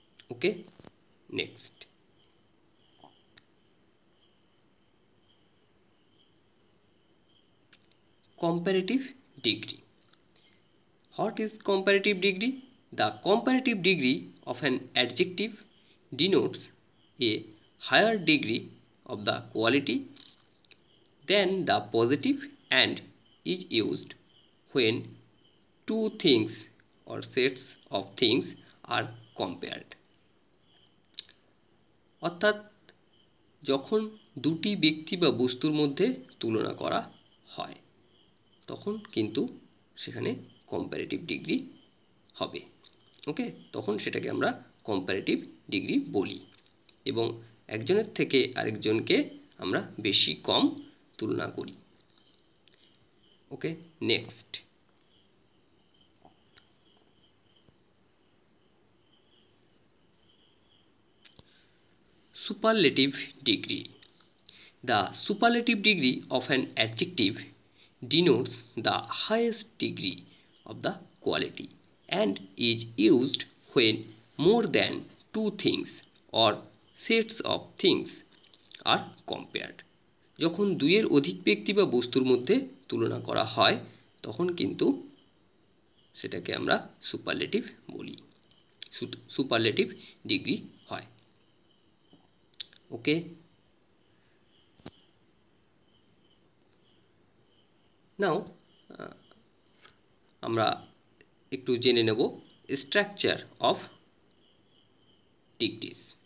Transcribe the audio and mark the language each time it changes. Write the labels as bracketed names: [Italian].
[English] Okay, next, comparative degree. What is comparative degree? The comparative degree of an adjective denotes a higher degree of the quality than the positive and is used when two things or sets of things are compared. [Bangla] অর্থাৎ যখন দুটি ব্যক্তি বা বস্তুর মধ্যে তুলনা করা হয় তখন কিন্তু সেখানে কম্পারেটিভ ডিগ্রি হবে। ওকে, তখন সেটাকে আমরা কম্পারেটিভ ডিগ্রি বলি এবং একজনের থেকে আরেকজনকে আমরা বেশি কম তুলনা করি। [English] Okay, next superlative degree. The superlative degree of an adjective denotes the highest degree of the quality and is used when more than two things or sets of things are compared. [Bangla] যখন দুইয়ের অধিক ব্যক্তি বা বস্তুর মধ্যে তুলনা করা হয় তখন কিন্তু সেটাকে আমরা সুপারলেটিভ বলি, সুপারলেটিভ ডিগ্রি হয়। ওকে, নাও আমরা একটু জেনে নেব স্ট্রাকচার অফ ডিগ্রিজ।